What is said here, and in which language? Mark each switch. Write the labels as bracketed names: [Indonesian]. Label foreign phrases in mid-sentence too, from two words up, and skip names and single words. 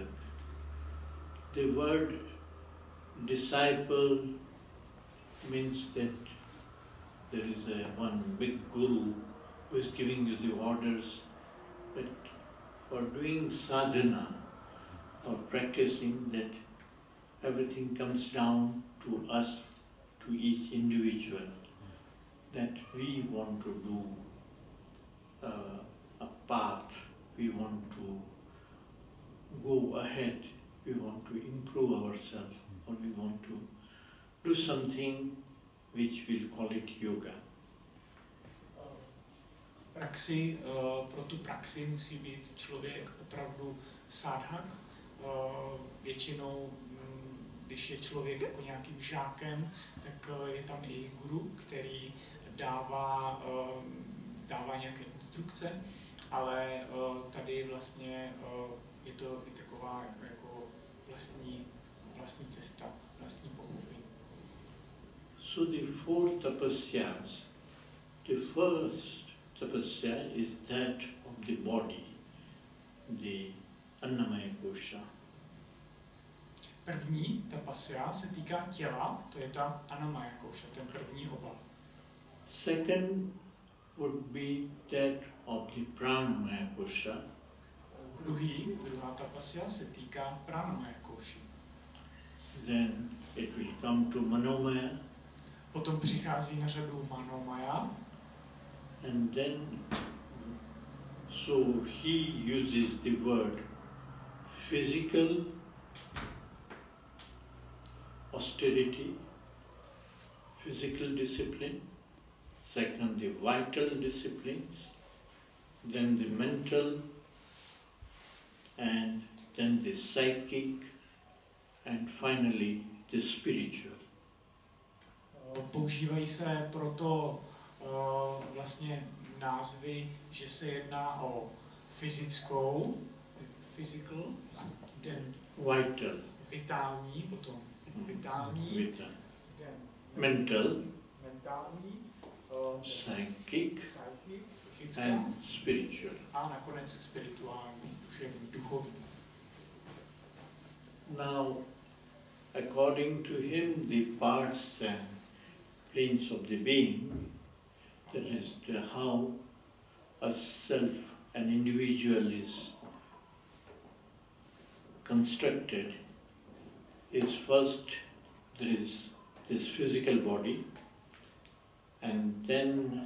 [English] The word disciple means that there is one big guru who is giving you the orders, but for doing sadhana or practicing that, everything comes down to us, to each individual, that we want to do a path, we want to go ahead, we want to improve ourselves, or we want to do something which we'll call it yoga. [Czech] Pro tu praxi musí být člověk opravdu sadhak. Většinou, když je člověk jako nějakým žákem, tak je tam i guru, který dává nějaké instrukce, ale tady vlastně je to i taková jako vlastní cesta, vlastní pochopení. [English] So the four tapasyas, the first tapasya is that of the body, the annamaya kosha. [Czech] První tapasya se týká těla, to je ta annamaya kosha, ten první obal. [English] Second would be that of the pranamaya kosha. [Czech] Druhá tapasya se týká pranamaya koši. [English] Then it will come to manomaya. [Czech] Potom přichází na řadu manomaya. [English] And then, so he uses the word physical austerity, physical discipline, second the vital disciplines, then the mental, and then the psychic, and finally the spiritual. [Czech] Používají se proto vlastně názvy, že se jedná o fyzickou, [English] physical, then [Czech] vitální, potom vitální, mentální, [English] psychic, [Czech] psychická [English] and spiritual. [Czech] a nakonec spirituální, duševní, duchovní. [English] Now, according to him, the parts and planes of the being, that is how a self, an individual is constructed, is first there is this physical body, and then